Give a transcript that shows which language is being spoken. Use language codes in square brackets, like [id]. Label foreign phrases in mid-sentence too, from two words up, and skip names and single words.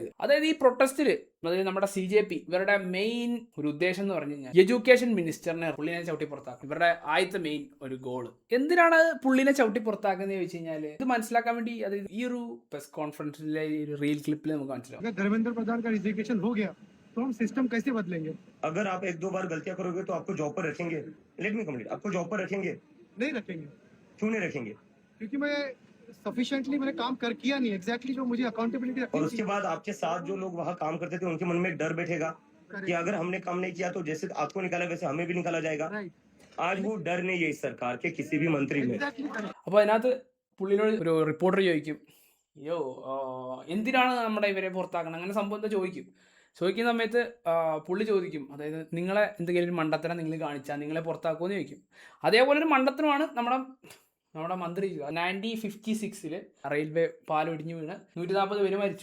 [ml] അതായത് ഈ പ്രൊട്ടസ്റ്റിൽ, അതായത് നമ്മുടെ CJP ഇവരുടെ മെയിൻ ഒരു ഉദ്ദേശം എന്ന് പറഞ്ഞു കഴിഞ്ഞാൽ [en] education minister [ml] പുള്ളിനെ ചവിട്ടി പുറത്താക്കും. ഇവരുടെ ആദ്യത്തെ മെയിൻ ഒരു ഗോള്. എന്തിനാണ് പുള്ളിനെ ചവിട്ടി പുറത്താക്കുന്നത് ചോദിച്ചു കഴിഞ്ഞാൽ ഇത് മനസ്സിലാക്കാൻ വേണ്ടി, അതായത് ഈ ഒരു [en] press conference [ml] ഒരു [en] reel clip [ml] നമുക്ക് മനസ്സിലാവും. [hi] धर्मेंद्र प्रधान का रिजिग्नेशन हो गया तो हम सिस्टम कैसे बदलेंगे? अगर आप 1-2 बार गलतियां करोगे तो आपको जॉब पर रखेंगे? [en] Let me complete. [hi] आपको जॉब पर रखेंगे? नहीं रखेंगे. क्यों नहीं रखेंगे? क्योंकि मैं सफिशिएंटली मैंने काम किया नहीं एग्जैक्टली जो मुझे अकाउंटेबिलिटी और उसके बाद आपके साथ जो लोग वहाँ काम करते थे उनके मन में एक डर बैठेगा कि अगर हमने काम नहीं किया तो जैसे आपको निकाला वैसे हमें भी निकाला जाएगा. आज वो डर नहीं है इस सरकार के किसी भी मंत्री में. [ml] അപ്പോൾ അതിനകത്ത് പുള്ളിനോട് ഒരു റിപ്പോർട്ടർ ചോദിക്കും, എന്തിനാണ് നമ്മുടെ ഇവരെ പുറത്താക്കണം, അങ്ങനെ സംഭവം എന്താ ചോദിക്കുന്ന സമയത്ത് പുള്ളി ചോദിക്കും, അതായത് നിങ്ങളെ എന്തെങ്കിലും ഒരു മണ്ടത്തരം നിങ്ങൾ കാണിച്ചാൽ നിങ്ങളെ പുറത്താക്കുമെന്ന് ചോദിക്കും. അതേപോലെ ഒരു മണ്ടത്തരമാണ് നമ്മുടെ മന്ത്രി 1956 റെയിൽവേ പാലൊടിഞ്ഞു വീണ് 140 പേര് മരിച്ചു.